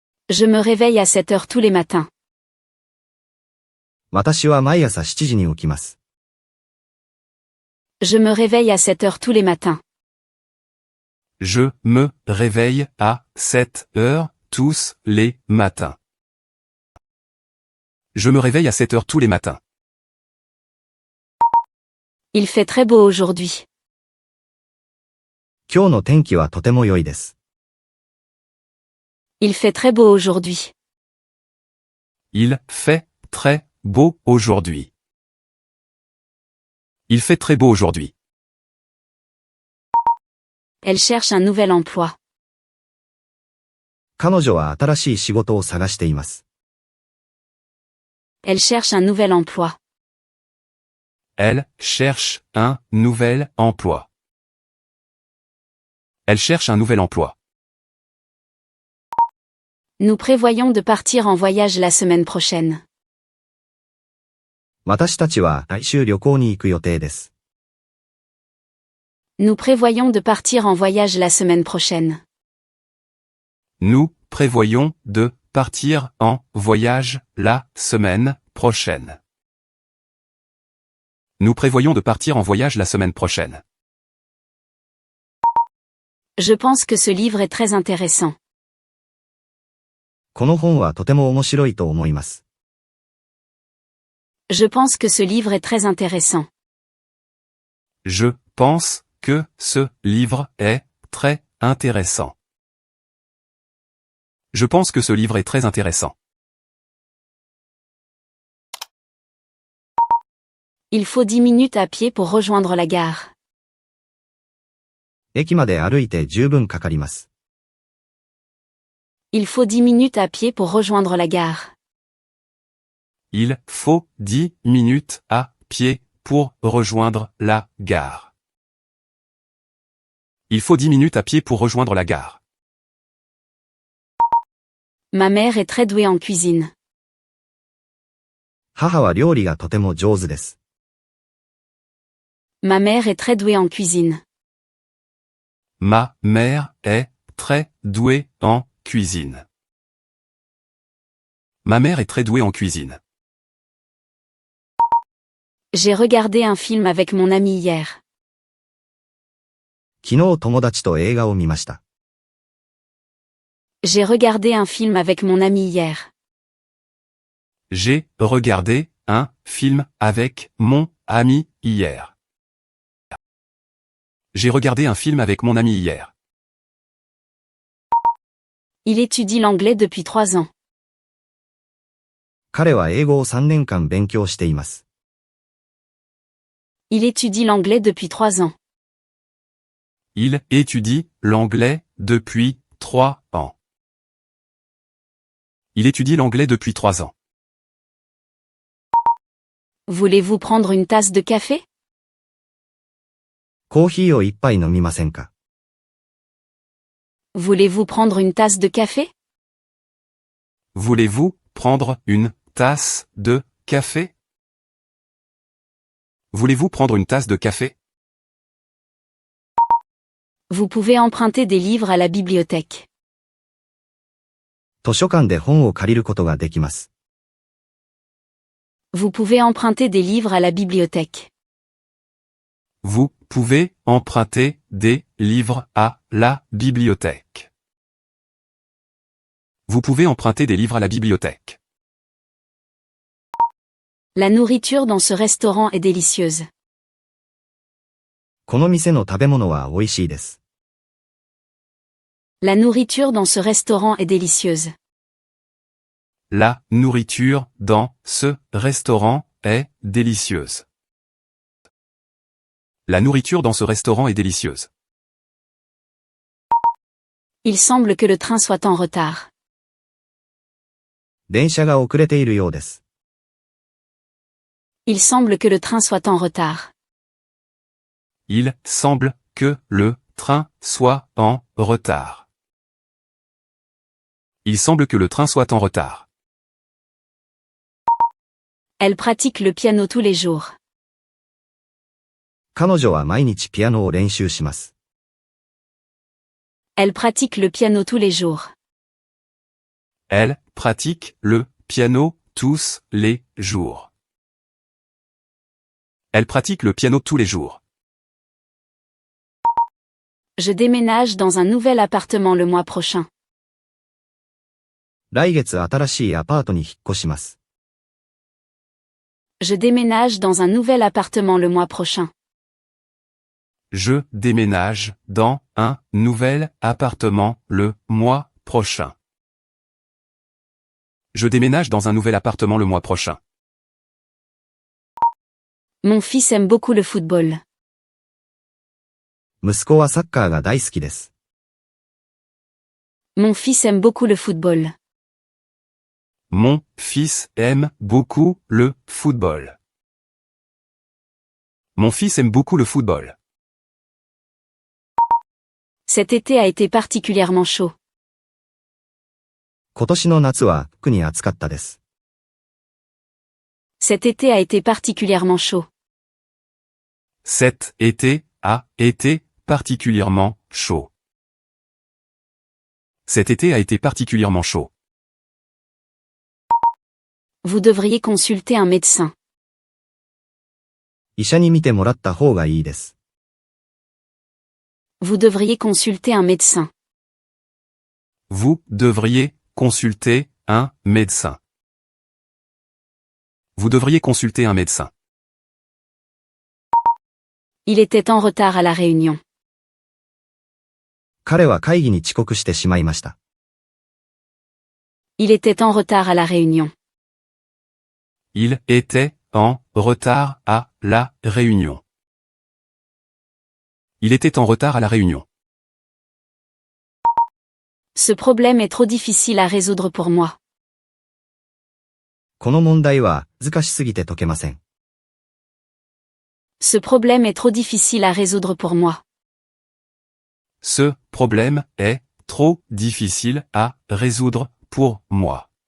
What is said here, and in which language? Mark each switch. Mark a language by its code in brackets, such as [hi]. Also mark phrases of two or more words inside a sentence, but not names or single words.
[fr] Je me réveille à 7 heures tous les matins. [ja] 私は毎朝7時に起きます。 [fr] Je me réveille à 7 heures tous les matins. Je me réveille à 7 heures tous les matins. Je me réveille à 7 heures tous les matins. Il fait très beau aujourd'hui. [ja] 今日の天気はとても良いです。 [fr] Il fait très beau aujourd'hui. Il fait très beau aujourd'hui. Il fait très beau aujourd'hui. Elle cherche un nouvel emploi. [ja] 彼女は新しい仕事を探しています。 [fr] Elle cherche un nouvel emploi. Elle cherche un nouvel emploi. Elle cherche un nouvel emploi. Nous prévoyons de partir en voyage la semaine prochaine. [ja] 私たちは来週旅行に行く予定です。 [fr] Nous prévoyons de partir en voyage la semaine prochaine. Nous prévoyons de partir en voyage la semaine prochaine. Nous prévoyons de partir en voyage la semaine prochaine. Je pense que ce livre est très intéressant. [ja] この本はとても面白いと思います。 [fr] Je pense que ce livre est très intéressant. Je pense que ce livre est très intéressant. Je pense que ce livre est très intéressant. Il faut 10 minutes à pied pour rejoindre la gare. [ja] 駅まで歩いて十分かかります。 [fr] Il faut 10 minutes à pied pour rejoindre la gare. Il faut 10 minutes à pied pour rejoindre la gare. Il faut 10 minutes à pied pour rejoindre la gare. Ma mère est très douée en cuisine. [ja] 母は料理がとても上手です。 [fr] Ma mère est très douée en cuisine. Ma mère est très douée en cuisine. Ma mère est très douée en cuisine. J'ai regardé un film avec mon ami hier. [ja] 昨日友達と映画を見ました。 [fr] J'ai regardé un film avec mon ami hier. J'ai regardé un film avec mon ami hier. J'ai regardé un film avec mon ami hier. Il étudie l'anglais depuis 3 ans. [ja] 彼は英語を3年間勉強しています。 [fr] Il étudie l'anglais depuis 3 ans. Il étudie l'anglais depuis 3 ans. Il étudie l'anglais depuis 3 ans. Voulez-vous prendre une tasse de café? [ja] コーヒーを一杯飲みませんか？ [fr] Voulez-vous prendre une tasse de café? Voulez-vous prendre une tasse de café? Voulez-vous prendre une tasse de café? Vous pouvez emprunter des livres à la bibliothèque. [ja] 図書館で本を借りることができます。 [fr] Vous pouvez emprunter des livres à la bibliothèque. Vous pouvez emprunter des livres à la bibliothèque. Vous pouvez emprunter des livres à la bibliothèque. La nourriture dans ce restaurant est délicieuse. [ja] この店の食べ物は美味しいです。 [fr] La nourriture dans ce restaurant est délicieuse. La nourriture dans ce restaurant est délicieuse. La nourriture dans ce restaurant est délicieuse. Il semble que le train soit en retard. [ja] 電車が遅れているようです。 [fr] Il semble que le train soit en retard. Il semble que le train soit en retard. Il semble que le train soit en retard. Elle pratique le piano tous les jours. [ja] 彼女は毎日ピアノを練習します。 [fr] Elle pratique le piano tous les jours. Elle pratique le piano tous les jours. Elle pratique le piano tous les jours. Je déménage dans un nouvel appartement le mois prochain. [ja] 来月新しいアパートに引っ越します。 [fr] Je déménage dans un nouvel appartement le mois prochain. Je déménage dans un nouvel appartement le mois prochain. Je déménage dans un nouvel appartement le mois prochain. Mon fils aime beaucoup le football. [ja] 息子はサッカーが大好きです。 [fr] Mon fils aime beaucoup le football. Mon fils aime beaucoup le football. Mon fils aime beaucoup le football. Cet été a été particulièrement chaud. [ja] 今年の夏は特に暑かったです。 [fr] Cet été a été particulièrement chaud. Cet été a été particulièrement chaud. Cet été a été particulièrement chaud. Vous devriez consulter un médecin. [ja] 医者に見てもらった方がいいです。 [fr] Vous devriez consulter un médecin. Vous devriez consulter un médecin. Vous devriez consulter un médecin. Il était en retard à la réunion. [ja] 彼は会議に遅刻してしまいました。 [fr] Il était en retard à la réunion. Il était en retard à la réunion. Il était en retard à la réunion. Ce problème est trop difficile à résoudre pour moi. [ja] この問題は難しすぎて解けません。 [fr] Ce problème est trop difficile à résoudre pour moi. Ce problème est trop difficile à résoudre pour moi.